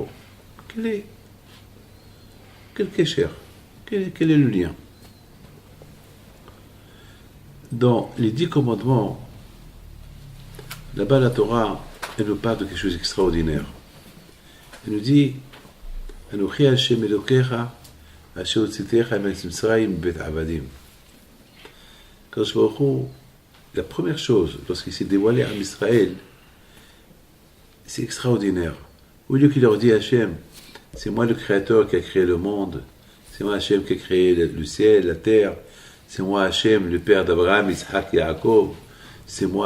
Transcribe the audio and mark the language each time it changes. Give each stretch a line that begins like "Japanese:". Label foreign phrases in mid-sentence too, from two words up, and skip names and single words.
French: Quel kesher? Quel est le lien? Dans les 10 commandements, là-bas la Torah, elle nous parle de quelque chose d'extraordinaire. Elle nous dit
Hebrew: אנכי ה' אלהיך אשר הוצאתיך מארץ מצרים בית עבדים. קדוש ברוך הוא,
French: la première chose, lorsqu'il s'est dévoilé à Israël, c'est extraordinaire. Au lieu qu'il leur dit Hachem, c'est moi le créateur qui a créé le monde, c'est moi Hachem qui a créé le ciel, la terre, c'est moi Hachem, le père d'Abraham, Isaac et Yaakov, c'est moi.